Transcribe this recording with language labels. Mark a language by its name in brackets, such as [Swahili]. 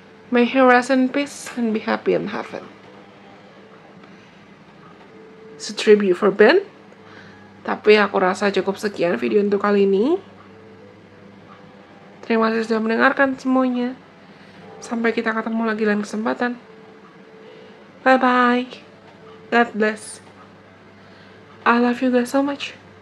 [English] May he rest in peace and be happy in heaven. It's a tribute for Ben. [Indonesian] Tapi aku rasa cukup sekian video untuk kali ini. Terima kasih sudah mendengarkan semuanya. Sampai kita ketemu lagi lain kesempatan. [English] Bye-bye. God bless. I love you guys so much.